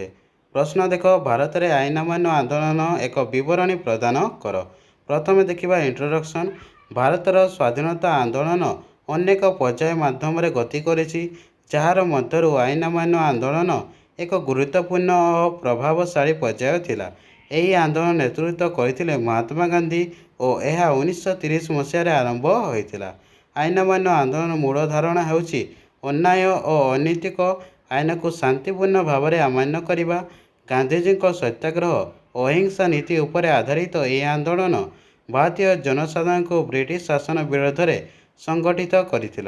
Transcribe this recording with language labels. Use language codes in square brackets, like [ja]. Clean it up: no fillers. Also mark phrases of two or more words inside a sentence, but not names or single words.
[or] ପ୍ରଶ୍ନ ଦେଖ ଭାରତ ରେ ଆଇନ ଅମାନ୍ୟ ଆନ୍ଦୋଳନ ଏକ ବିବରଣୀ ପ୍ରଦାନ କର। ପ୍ରଥମ ଦେଖିବା ଇଣ୍ଟ୍ରୋଡକ୍ସନ। ଭାରତର ସ୍ୱାଧୀନତା ଆନ୍ଦୋଳନ ଅନେକ ପର୍ଯ୍ୟାୟ ମାଧ୍ୟମ ରେ ଗତି କରିଛି, ଯାର ମଧ୍ୟରୁ ଆଇନ ଅମାନ୍ୟ ଆନ୍ଦୋଳନ ଏକ ଗୁରୁତ୍ୱପୂର୍ଣ୍ଣ ଓ ପ୍ରଭାବଶାଳୀ ପର୍ଯ୍ୟାୟ ଥିଲା। ଏହି ଆନ୍ଦୋଳନ ନେତୃତ୍ୱ କରିଥିଲେ ମହାତ୍ମା ଗାନ୍ଧୀ ଓ ଏହା 1930 ମସିହାରେ ଆରମ୍ଭ ହୋଇଥିଲା। ଆଇନ ଅମାନ୍ୟ ଆନ୍ଦୋଳନ ମୂଳ ଧାରଣା ହେଉଛି ଅନ୍ୟାୟ ଓ ଅନୈତିକ ଆଇନକୁ ଶାନ୍ତିପୂର୍ଣ୍ଣ ଭାବରେ ଅମାନ୍ୟ କରିବା। ଗାନ୍ଧୀଜୀଙ୍କ ସତ୍ୟାଗ୍ରହ ଓ ଅହିଂସା ନୀତି ଉପରେ ଆଧାରିତ ଏହି ଆନ୍ଦୋଳନ ଭାରତୀୟ ଜନସାଧାରଣଙ୍କୁ ବ୍ରିଟିଶ ଶାସନ ବିରୋଧରେ ସଂଗଠିତ କରିଥିଲା।